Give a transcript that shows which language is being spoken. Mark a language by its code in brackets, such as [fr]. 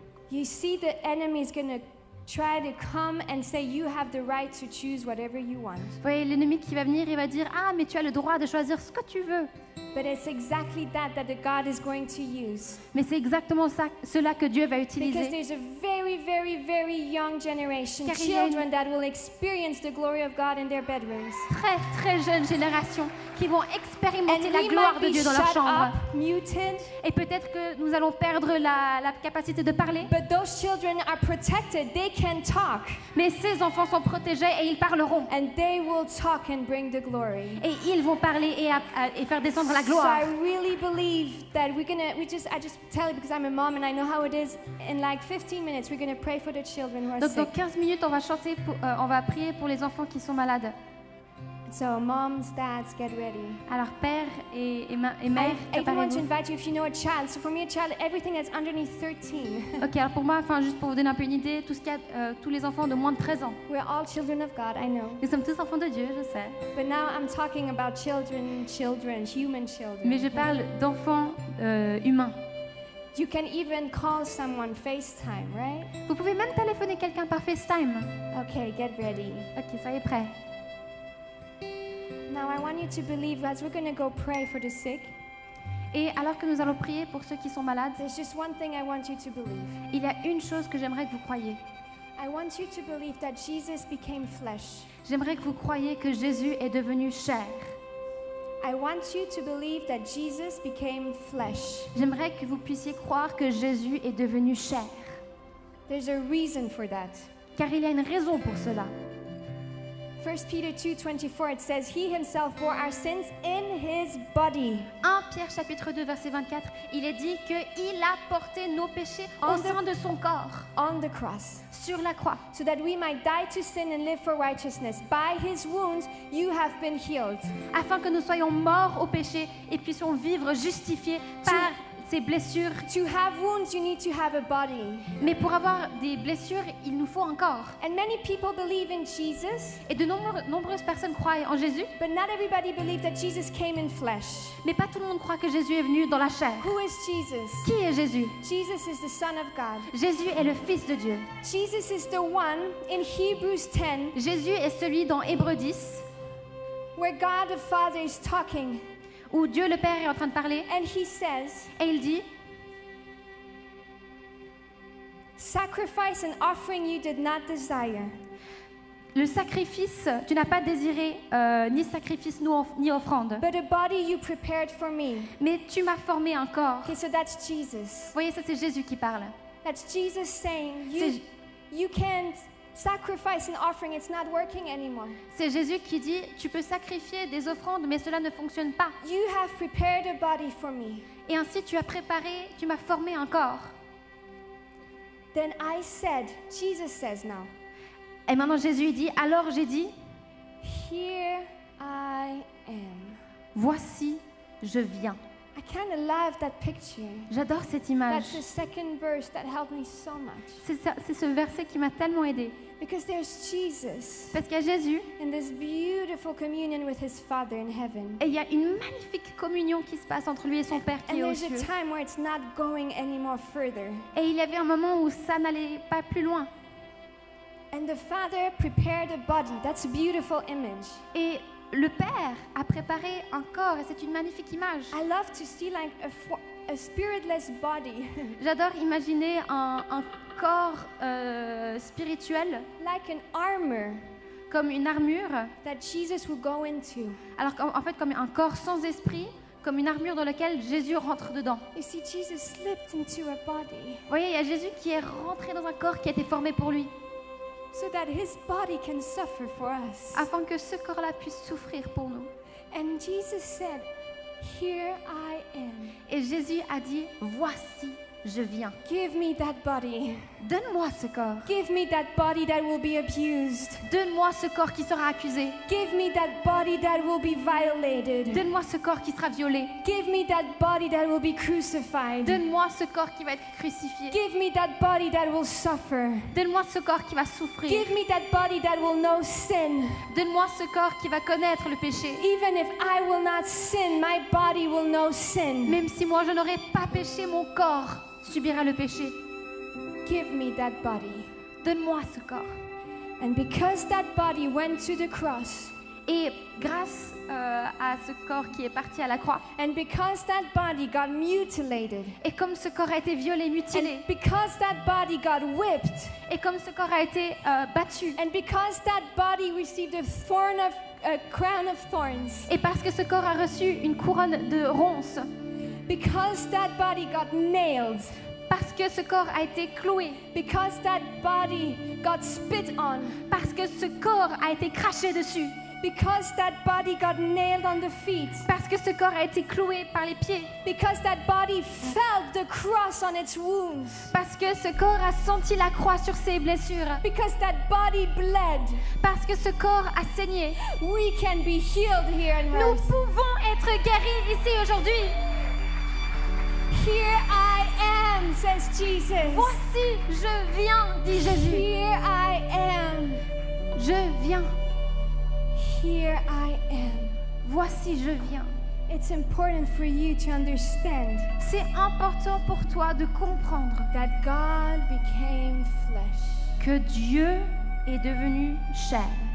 [en] You see, the enemy is going to try to come and say you have the right to choose whatever you want. [fr] Vous voyez, l'ennemi qui va venir, il va dire, ah, mais tu as le droit de choisir ce que tu veux. [en] But it's exactly that the God is going to use. [fr] Mais c'est exactement cela que Dieu va [en] Because [fr] utiliser. [en] there's a very, very, very young generation, [fr] Car il y a une- [en] children that will experience the glory of God in their bedrooms. [fr] Très, très jeune génération qui vont [en] And [fr] expérimenter la [en] we [fr] gloire [en] might [fr] de [en] be [fr] Dieu dans leur [en] shut [fr] chambre. [en] up, muted, [fr] Et peut-être que nous allons perdre la capacité de parler. [en] but those children are protected. They can talk, [fr] Mais ces enfants sont protégés et ils parleront. [en] and they will talk and bring the glory. [fr] Et ils vont parler et faire descendre la [en] So [fr] gloire. [en] I really believe that I just tell you because I'm a mom and I know how it is. In like 15 minutes, we're gonna pray for the children who are [fr] Donc dans [en] sick. [fr] 15 minutes, on va prier pour les enfants qui sont malades. [en] So moms, dads, get ready. [fr] Alors père et mère, [en] I even want to [fr] préparez-vous. [en] invite you if you know a child. So for me, a child, everything that's underneath 13. [fr] Ok, alors pour moi, juste pour vous donner un peu une idée, tous les enfants de moins de 13 ans. [en] We're all children of God, I know. [fr] Nous sommes tous enfants de Dieu, je sais. [en] But now I'm talking about children, human children. [fr] Mais je parle d'enfants humains. [en] You can even call someone FaceTime, right? [fr] Vous pouvez même téléphoner quelqu'un par FaceTime. [en] Okay, get ready. [fr] Ok, soyez prêts. [en] Now I want you to believe as we're going to go pray for the sick. [fr] Et alors que nous allons prier pour ceux qui sont malades, [en] There's just one thing I want you to believe. [fr] il y a une chose que j'aimerais que vous croyiez. [en] I want you to believe that Jesus became flesh. [fr] J'aimerais que vous croyiez que Jésus est devenu chair. [en] I want you to believe that Jesus became flesh. [fr] J'aimerais que vous puissiez croire que Jésus est devenu chair. [en] There's a reason for that. [fr] Car il y a une raison pour cela. [en] 1 Peter 2:24, it says, He himself bore our sins in his body [fr] 1 Pierre chapitre 2 verset 24, il est dit qu'il a porté nos péchés au sein de son corps, [en] on the cross, [fr] sur la croix, [en] so that we might die to sin and live for righteousness. By his wounds you have been healed. [fr] afin que nous soyons morts au péché et puissions vivre justifiés par ces blessures. [en] To have wounds, you need to have a body. [fr] Mais pour avoir des blessures, il nous faut un corps. [en] And many people believe in Jesus, [fr] Et de nombreuses personnes croient en Jésus, [en] but not everybody believes that Jesus came in flesh. [fr] mais pas tout le monde croit que Jésus est venu dans la chair. [en] Who is Jesus? [fr] Qui est Jésus? [en] Jesus is the Son of God. [fr] Jésus est le Fils de Dieu. [en] Jesus is the one in Hebrews 10 [fr] Jésus est celui dans Hébreux 10, [en] where God the Father is talking, [fr] où Dieu le Père est en train de parler, [en] and he says, [fr] et il dit, [en] Sacrifice and offering you did not desire, [fr] le sacrifice, tu n'as pas désiré ni sacrifice ni offrande, [en] but a body you prepared for me. [fr] mais tu m'as formé un corps. [en] Okay, so that's Jesus. [fr] Vous voyez, ça c'est Jésus qui parle. [en] That's Jesus saying, [fr] C'est- [en] you can't sacrifice an offering, it's not working anymore. [fr] C'est Jésus qui dit, tu peux sacrifier des offrandes, mais cela ne fonctionne pas. [en] You have prepared a body for me. [fr] Et ainsi tu as préparé, tu m'as formé un corps. [en] Then I said, Jesus says now, [fr] Et maintenant Jésus dit, alors j'ai dit, [en] Here I am. [fr] voici, je viens. [en] I kind of love that picture. [fr] J'adore cette image. [en] That's the second verse that helped me so much. [fr] C'est ce verset qui m'a tellement aidée. [en] Because there's Jesus [fr] Parce qu'il y a Jésus [en] in this beautiful communion with his Father in heaven. [fr] et il y a une magnifique communion qui se passe entre lui et son Père qui [en] And [fr] est aux [en] there's a [fr] cieux. [en] time where it's not going any more further. [fr] Et il y avait un moment où ça n'allait pas plus loin. [en] And the Father prepared a body. That's a beautiful image. [fr] Et le Père a préparé un corps et c'est une magnifique image. [en] I love to see like a spiritless body. [fr] J'adore imaginer un corps spirituel [en] Like an armor [fr] comme une armure, [en] that Jesus will go into. [fr] alors qu'en fait comme un corps sans esprit, comme une armure dans laquelle Jésus rentre dedans. [en] You see, Jesus slipped into a body [fr] Vous voyez, il y a Jésus qui est rentré dans un corps qui a été formé pour lui, [en] so that his body can suffer for us. [fr] afin que ce corps-là puisse souffrir pour nous. [en] And Jesus said, "Here I am. [fr] Et Jésus a dit, voici, je viens. [en] Give me that body. [fr] Donne-moi ce corps. [en] Give me that body that will be abused. [fr] Donne-moi ce corps qui sera accusé. [en] Give me that body that will be violated. [fr] Donne-moi ce corps qui sera violé. [en] Give me that body that will be crucified. [fr] Donne-moi ce corps qui va être crucifié. [en] Give me that body that will suffer. [fr] Donne-moi ce corps qui va souffrir. [en] Give me that body that will know sin. [fr] Donne-moi ce corps qui va connaître le péché. [en] Even if I will not sin, my body will know sin. [fr] Même si moi je n'aurais pas péché, mon corps subira le péché. [en] Give me that body. [fr] Donne-moi ce corps. [en] And because that body went to the cross, [fr] Et grâce à ce corps qui est parti à la croix, [en] and because that body got mutilated, [fr] et comme ce corps a été violé, mutilé, [en] and because that body got whipped, [fr] et comme ce corps a été battu, [en] and because that body received a crown of thorns, [fr] et parce que ce corps a reçu une couronne de ronces, [en] because that body got nailed, [fr] parce que ce corps a été cloué, [en] because that body got spit on, [fr] parce que ce corps a été craché dessus, [en] because that body got nailed on the feet, [fr] parce que ce corps a été cloué par les pieds, [en] because that body felt the cross on its wounds, [fr] parce que ce corps a senti la croix sur ses blessures, [en] because that body bled, [fr] parce que ce corps a saigné. [en] we can be healed here on [fr] Nous [en] earth. [fr] pouvons être guéris ici aujourd'hui. [en] Here I am, says Jesus. [fr] Voici, je viens, dit Jésus. [en] Here I am. [fr] Je viens. [en] Here I am. [fr] Voici, je viens. [en] It's important for you to understand [fr] C'est important pour toi de comprendre [en] that God became flesh, [fr] que Dieu est devenu chair